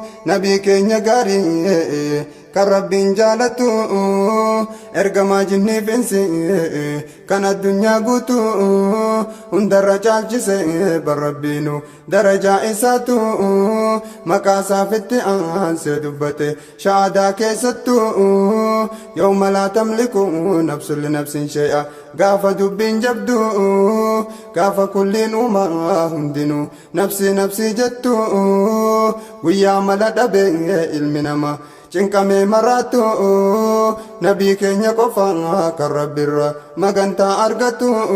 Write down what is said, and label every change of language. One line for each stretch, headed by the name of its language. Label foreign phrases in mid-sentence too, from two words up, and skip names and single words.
Oromo: Nabii keenya gaarii kan Rabbiin jaalatu. Ergamaa jinniif insi kan addunyaa guutu hundarra caalchise bar Rabbiinu darajaa isaatu. Maqaa isaaf itti aansee dubbate shahaadaa keessattu.
Arabic: يوم لا تملك نفس لنفس شيئا.
Oromo: Gaafa dubbiin jabdu, gaafa kulliin uumaa hundinuu
Arabic: نفسي نفسي
Oromo: jettu. Guyyaa mala dhabe ilmi namaa cinqamee maraatu. Nabii keenya qofa kan Rabbirra magantaa argatu.